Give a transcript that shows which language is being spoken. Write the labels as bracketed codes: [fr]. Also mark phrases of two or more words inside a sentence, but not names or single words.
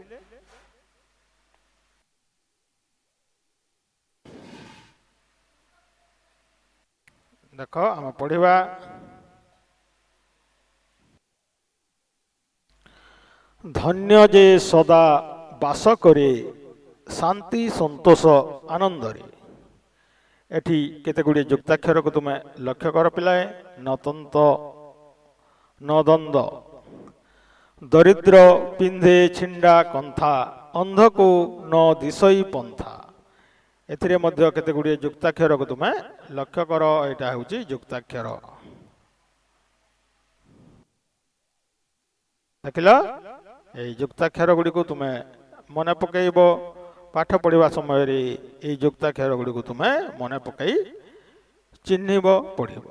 [or] ଦେଖ ଆମ ପଢ଼ିବା ଧନ୍ୟ ଯେ ସଦା ବାସ କରେ ଶାନ୍ତି ସନ୍ତୋଷ ଆନନ୍ଦ ରେ ଏଠି କେତେ ଗୁଡ଼ି ଯୁକ୍ତାକ୍ଷର କୋ ତୁମେ ଲକ୍ଷ୍ୟ କର ପିଲାଏ ନତନ୍ତ ନଦନ୍ଦ ଦରିଦ୍ର ପିନ୍ଧେ ଛିଣ୍ଡା କନ୍ଥା ଅନ୍ଧ କୋ ନ ଦିଶଇ ପନ୍ଥା ଏଥିରେ ମଧ୍ୟ କେତେ ଗୁଡ଼ି ଯୁକ୍ତାକ୍ଷର କୋ ତୁମେ ଲକ୍ଷ୍ୟ କର ଏଟା ହୋଚି ଯୁକ୍ତାକ୍ଷର ଦେଖିଲା ଏ ଯୁକ୍ତାକ୍ଷର ଗୁଡ଼ି କୋ ତୁମେ ମନେ ପକାଇବୋ ପାଠ ପଢ଼ିବା ସମୟ ରେ ଏ ଯୁକ୍ତାକ୍ଷର ଗୁଡ଼ି କୋ ତୁମେ ମନେ ପକାଇ ଚିହ୍ନିବୋ ପଢ଼ିବୋ।